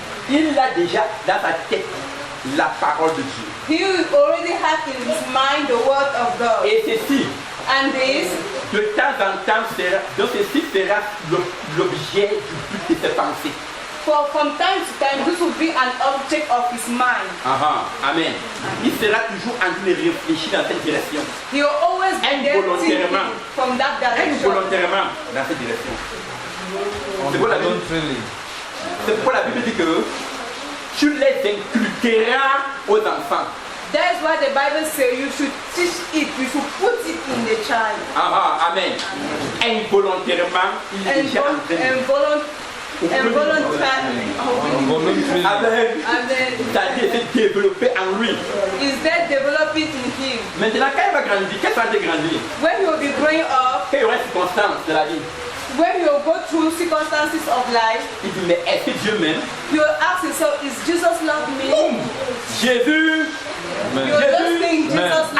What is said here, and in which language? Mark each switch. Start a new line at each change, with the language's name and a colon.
French: il a déjà dans sa tête la parole de Dieu.
English: he already had in his mind the word of God.
French: Et ceci,
English: And this,
French: de temps en temps, donc ceci sera l'objet du but de ses pensées.
English: from time to time, this will be an object of his mind. Amen.
French: Il sera toujours en train de réfléchir dans cette direction.
English: He will always be there thinking
French: Involontairement.
English: from that direction.
French: Involontairement dans cette direction. C'est pourquoi la Bible, la Bible dit que tu les inculqueras aux enfants.
English: That's why the Bible says you should teach it, you should put it in the child. Amen.
French: Involontairement, il est déjà en train de...
English: Involuntarily. Amen. And then
French: C'est-à-dire c'est développé en lui.
English: is that developing in him?
French: Maintenant, quand il va grandir, qu'est-ce qu'il va grandir?
English: When he will be growing up,
French: Quand il y aura circonstances de la vie,
English: when he will go through circumstances of life,
French: il dit, mais est-ce que Dieu m'aime?
English: he will ask himself, is Jesus love me?
French: Boum! Jésus!
English: You will just think Jesus love me.